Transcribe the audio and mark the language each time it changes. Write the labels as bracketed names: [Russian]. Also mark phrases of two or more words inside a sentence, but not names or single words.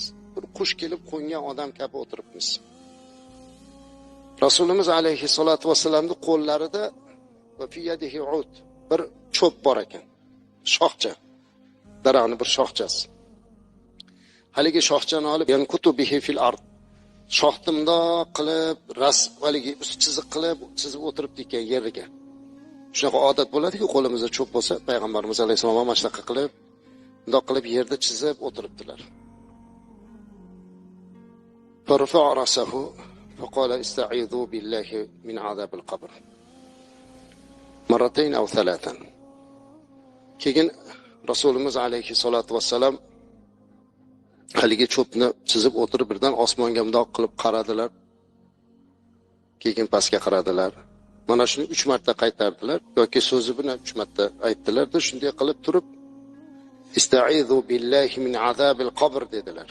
[Uzbek] Bir qush kelib qo'ngan odam kabi o'tiribmiz. Rasulimiz [Arabic] عليه الصلاة والسلام [Uzbek] qo'llarida [Arabic] وفي يده عود, [Uzbek] bir cho'p bor ekan. Shoxcha. Daraxtning bir shoxchasi. Haligi shoxchani olib, [Arabic] ينكت به في الأرض. [Uzbek] Shoxtimda qilib, haligi ust chiziq qilib, chizib o'tiribdi ekan yeriga. Shunaqa odat bo'ladi-ku, qo'limizda cho'p bo'lsa, payg'ambarimiz alayhisalom ham shunaqa qilib, bundoq qilib yerda chizib o'tiribdilar. [Arabic] فرفع رأسه وقال استعيذوا بالله من عذاب القبر. مرتين أو ثلاثا. [Uzbek] Keyin Rasulimiz [Arabic] عليه الصلاة والسلام [Uzbek] haligi cho'pni chizib o'tirib birdan osmonga mundoq qilib qaradilar. Keyin pastga qaradilar. Mana shuni 3 marta qaytardilar yoki so'zi bilan 3 marta aytdilar-da, shunday qilib turib [Arabic] استعيذوا بالله من عذاب القبر [Uzbek] dedilar.